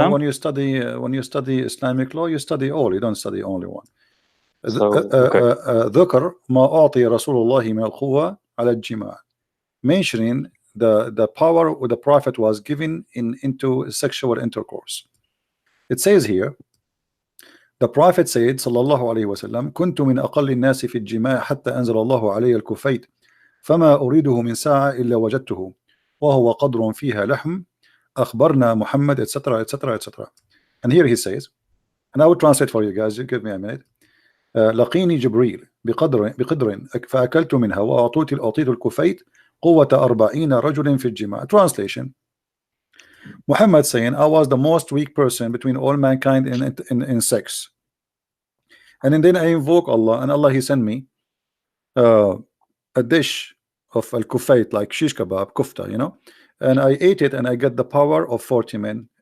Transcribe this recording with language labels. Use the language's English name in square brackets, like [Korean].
[English] them? when you study Islamic law, you study all. You don't study only one. So, okay. [Arabic] ذكر ما أعطي رسول الله من القوة على الجماع, [English] mentioning the power the Prophet was given into sexual intercourse. It says here, the Prophet said [Arabic] صلى الله عليه وسلم كنت من أقل الناس في الجماع حتى أنزل الله علي الكفيت فما أريده من ساعة إلا وجدته وهو قدر فيها لحم أخبرنا محمد etc etc etc. [English] And here he says, and I will translate for you guys, you give me a minute. [Arabic] لقيني جبريل بقدر فأكلت منها وأعطيت الكفيت قوة 40 رجل في الجماع. [English] Translation: Muhammad saying, I was the most weak person between all mankind in sex, and then I invoke Allah, and Allah he sent me a dish of al-kufayt, like shish kebab, kufta, you know, and I ate it and I got the power of 40 men.